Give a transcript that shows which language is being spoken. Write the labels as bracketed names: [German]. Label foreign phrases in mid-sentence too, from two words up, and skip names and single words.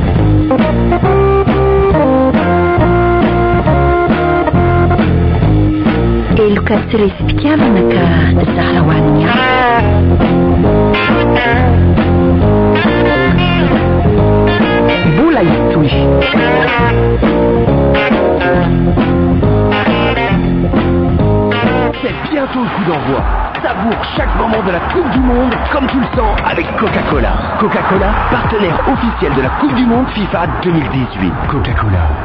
[Malagasy] eloka tsy resy-pitiavana ka zara ho an'ny Boula Istoui. [French] C'est bientôt le coup d'envoi. Savoure chaque moment de la Coupe du Monde comme tu le sens avec Coca-Cola. Coca-Cola, partenaire officiel de la Coupe du Monde FIFA 2018.